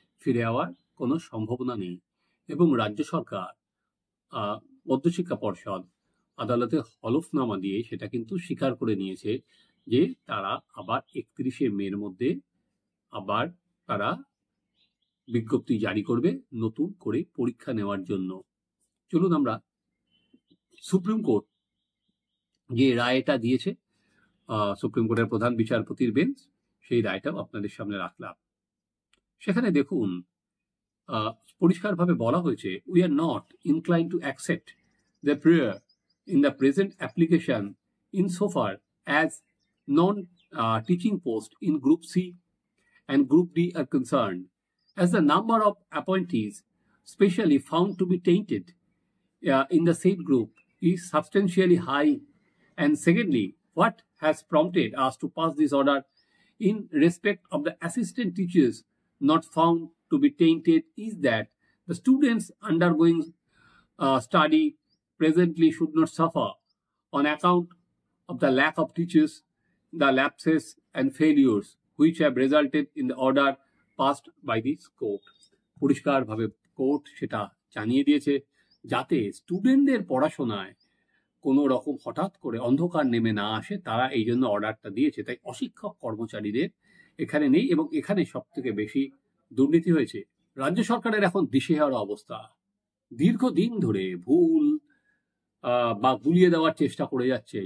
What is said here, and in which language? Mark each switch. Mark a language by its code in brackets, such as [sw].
[bn] ফিরে যাওয়ার কোনো সম্ভাবনা নেই এবং রাজ্য সরকার মধ্যশিক্ষা পর্ষদ আদালতে হলফনামা দিয়ে সেটা কিন্তু স্বীকার করে নিয়েছে যে তারা আবার 31শে মের মধ্যে আবার তারা বিজ্ঞপ্তি জারি করবে নতুন করে পরীক্ষা নেওয়ার জন্য। চলুন আমরা সুপ্রিম কোর্ট যে রায়টা দিয়েছে, সুপ্রিম কোর্টের প্রধান বিচারপতির বেঞ্চ, সেই রায়টাও আপনাদের সামনে রাখলাম। সেখানে দেখুন পরিষ্কারভাবে বলা হয়েছে, [en] We are not incline to accept the prayer in the present application insofar as non-teaching posts in Group C and Group D are concerned, as the number of appointees specially found to be tainted in the said group is substantially high. And secondly, what has prompted us to pass this order in respect of the assistant teachers not found to be tainted is that the students undergoing study presently should not suffer on account of the lack of teachers, the lapses and failures which have resulted in the order passed by this court. [bn] পরিষ্কারভাবে court সেটা জানিয়ে দিয়েছে যাতে স্টুডেন্টদের পড়াশোনায় কোনো রকম হঠাৎ করে অন্ধকার নেমে না আসে, তারা এই জন্য অর্ডারটা দিয়েছে। তাই অশিক্ষক কর্মচারীদের এখানে নেই এবং এখানে সব থেকে বেশি দুর্নীতি হয়েছে। রাজ্য সরকারের এখন দিশেহারা অবস্থা। দীর্ঘদিন ধরে ভুল বা গুলিয়ে দেওয়ার চেষ্টা করে যাচ্ছে।